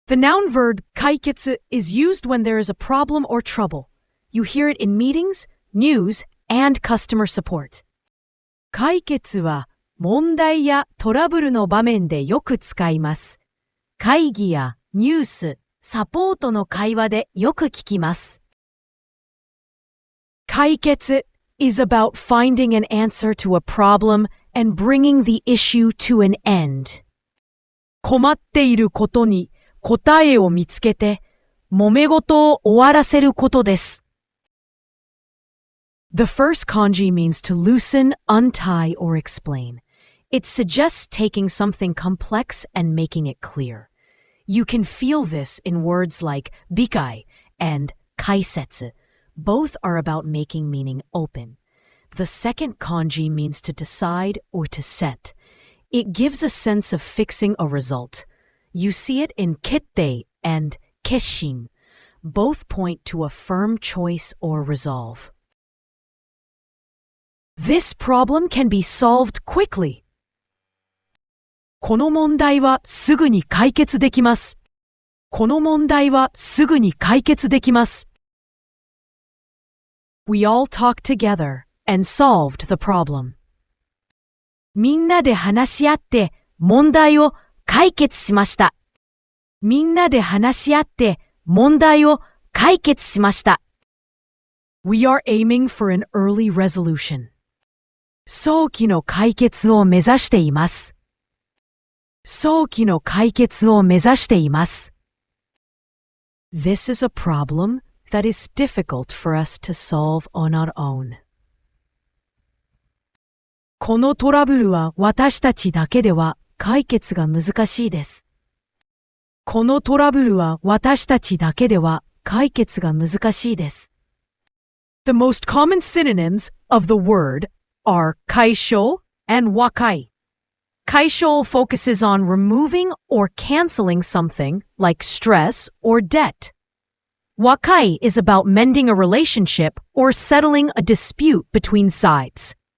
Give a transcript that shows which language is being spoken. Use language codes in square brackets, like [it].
[en] The noun verb 解決 is used when there is a problem or trouble. You hear it in meetings, news, and customer support. [ja] 解決は問題やトラブルの場面でよく使います。会議やニュース、サポートの会話でよく聞きます。 [en] 解決 is about finding an answer to a problem and bringing the issue to an end. [ja] 困っていることに答えを見つけて、揉め事を終わらせることです。 [en] The first kanji means to loosen, untie, or explain. It suggests taking something complex and making it clear. You can feel this in words like bikai and kaisetsu. Both are about making meaning open. The second kanji means to decide or to set. It gives a sense of fixing a result. You see it in kittei and kesshin. Both point to a firm choice or resolve. This problem can be solved quickly. [ja] この問題はすぐに解決できます。この問題はすぐに解決できます。 [en] We all talked together and solved the problem. [ja] みんなで話し合って問題を解決しました。みんなで話し合って問題を解決しました。 [en] We are aiming for an early resolution. [ja] 早期の解決を目指しています。早期の解決を目指しています。 [en] This is a problem that is difficult for us to solve on our own. [ja] このトラブルは私たちだけでは解決が難しいです。このトラブルは私たちだけでは解決が難しいです。 [en] The most common synonyms of the word are kaisho and wakai. Kaisho focuses on removing or canceling something like stress or debt. Wakai is about mending a relationship or settling a dispute between sides.